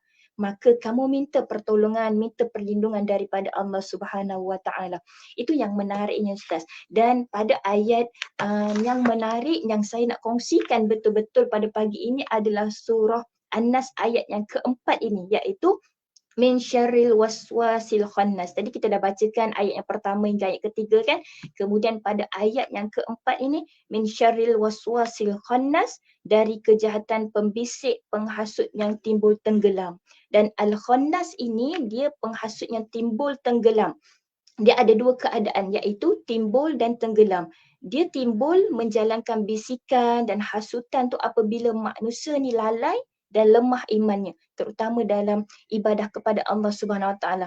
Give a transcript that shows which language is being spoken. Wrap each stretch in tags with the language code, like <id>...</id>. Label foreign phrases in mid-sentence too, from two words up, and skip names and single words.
<ms>Maka kamu minta pertolongan, minta perlindungan daripada</ms> <ar>الله سبحانه و تعالى.</ar> <ms>Itu yang menariknya Ustaz. Dan pada ayat yang menarik yang saya nak kongsikan betul-betul pada pagi ini adalah surah An-Nas ayat yang keempat ini, iaitu</ms> <ar>من شر الوسواس الخناس.</ar> <ms>Tadi kita dah bacakan ayat yang pertama hingga ayat ketiga kan. Kemudian pada ayat yang keempat ini,</ms> <ar>من شر الوسواس الخناس,</ar> <ms>dari kejahatan pembisik penghasut yang timbul tenggelam. Dan al-khannas ini dia penghasut yang timbul tenggelam. Dia ada dua keadaan, iaitu timbul dan tenggelam. Dia timbul menjalankan bisikan dan hasutan tu apabila manusia ni lalai dan lemah imannya, terutama dalam ibadah kepada</ms> <ar>الله سبحانه و تعالى.</ar>